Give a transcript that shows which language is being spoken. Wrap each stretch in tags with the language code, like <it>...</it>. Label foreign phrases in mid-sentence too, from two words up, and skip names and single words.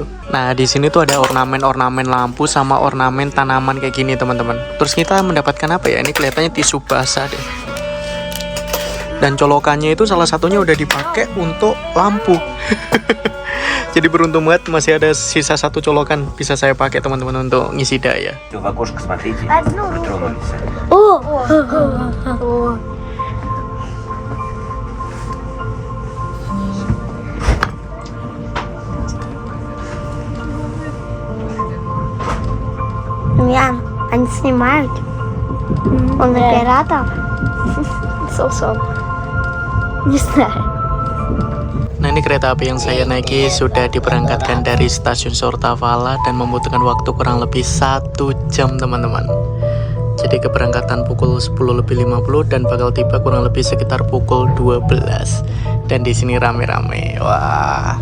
<id>Nah, di sini tuh ada ornamen-ornamen lampu sama ornamen tanaman kayak gini, teman-teman. Terus kita mendapatkan apa ya? Ini kelihatannya tisu basah deh. Dan colokannya itu salah satunya udah dipakai untuk lampu. Jadi beruntung banget masih ada sisa satu colokan bisa saya pakai, teman-teman, untuk ngisi daya.</id> <ru>В окошко смотрите, притронулись. Ян, они снимают. Он оператор. Сосо. Не знаю.</ru> <id>Nah, ini kereta api yang saya naiki sudah diberangkatkan dari stasiun Sortavala dan membutuhkan waktu kurang lebih 1 jam, teman-teman. Jadi keberangkatan pukul 10:50 dan bakal tiba kurang lebih sekitar pukul 12. Dan di sini rame-rame. Wah.</id>